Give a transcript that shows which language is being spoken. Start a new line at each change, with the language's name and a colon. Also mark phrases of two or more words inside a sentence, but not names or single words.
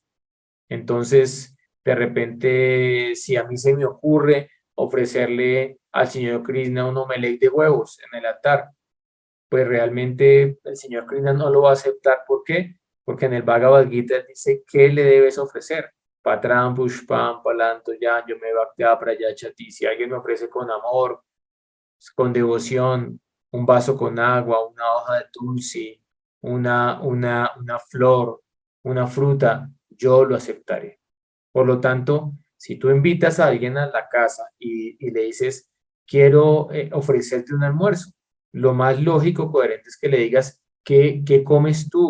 Spanish: Entonces, de repente, si a mí se me ocurre ofrecerle al Señor Krishna un omelette de huevos en el altar, pues realmente el Señor Krishna no lo va a aceptar. ¿Por qué? Porque en el Bhagavad Gita dice qué le debes ofrecer.
Sanskrit: Patram pushpam palanto yan yo me bhakta prayachati.
Spanish: Si alguien me ofrece con amor, con devoción, un vaso con agua, una hoja de tulsi, una flor, una fruta, yo lo aceptaré. Por lo tanto, si tú invitas a alguien a la casa y le dices, quiero ofrecerte un almuerzo, lo más lógico, coherente es que le digas, ¿qué comes tú?